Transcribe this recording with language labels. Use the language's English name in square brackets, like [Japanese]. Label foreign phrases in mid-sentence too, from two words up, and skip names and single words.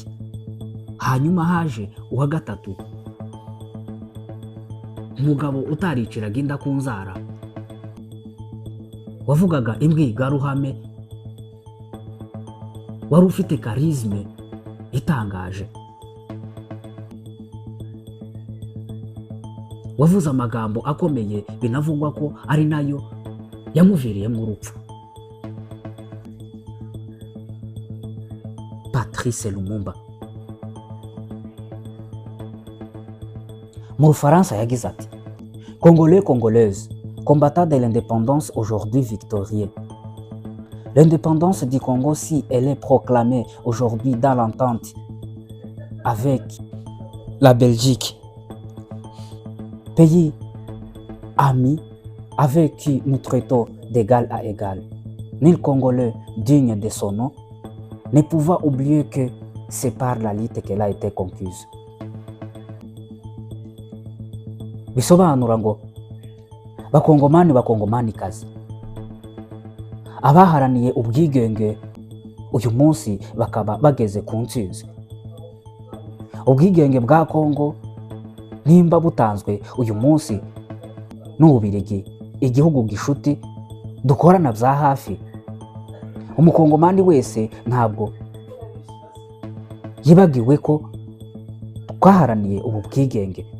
[Kinyarwanda] Hanyuma haje uwa gatatu, umugabo utariciraga inda ku nzara, wavugaga imbwirwaruhame, wari ufite karizme itangaje, wavuze amagambo akomeye binavugwa ko ari nayo yamuviriyemo urupfu. Patrice Lumumba. Mu Bufaransa yagize ati: [French] Congolais, Congolaises, combattants de l'indépendance aujourd'hui victorieux. L'indépendance du Congo, si elle est proclamée aujourd'hui dans l'entente avec la Belgique, pays ami avec qui nous traitons d'égal à égal, nul Congolais digne de son nom ne pouvant oublier que c'est par la lutte qu'elle a été conquise. [Kinyarwanda] Bisobanura ngo bakongomani bakongomani kazi abaharaniye ubwigenge uyu munsi bakaba bageze ku ntsinzi. Ubwigenge bwa Kongo nimba butanzwe uyu munsi n'Ububiligi, igihugu gishuti dukorana bya hafi, umukongomani wese ntabwo yibagiwe ko twaharaniye ubu bwigenge.